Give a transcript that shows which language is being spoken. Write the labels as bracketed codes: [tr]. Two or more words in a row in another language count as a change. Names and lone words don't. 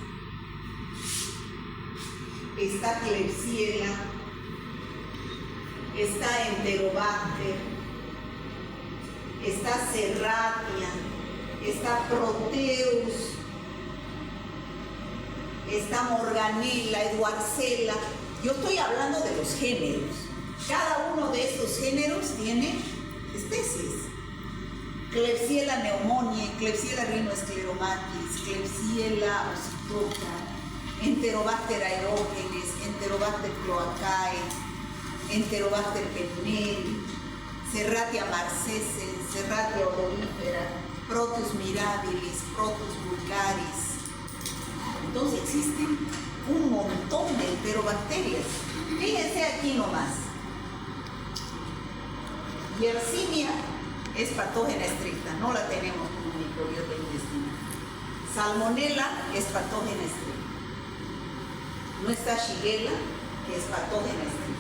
[es] Está Klebsiella, está Enterobacter, está Serratia, está Proteus, está Morganella, Edwardsella. Yo estoy hablando de los géneros. Cada uno de estos géneros tiene especies. Klebsiella pneumoniae, Klebsiella rhinoschleromatis, Klebsiella ossificans, Enterobacter aerogenes, Enterobacter cloacae, Enterobacter perneri, Serratia marcescens, Serratia odorifera, Proteus mirabilis, Proteus vulgaris. Entonces existen un montón de enterobacterias. Fíjense aquí nomás. Yersinia es patógena estricta, no la tenemos como microbiota intestinal. Salmonella es patógena estricta. No está Shigella, que es patógena estricta.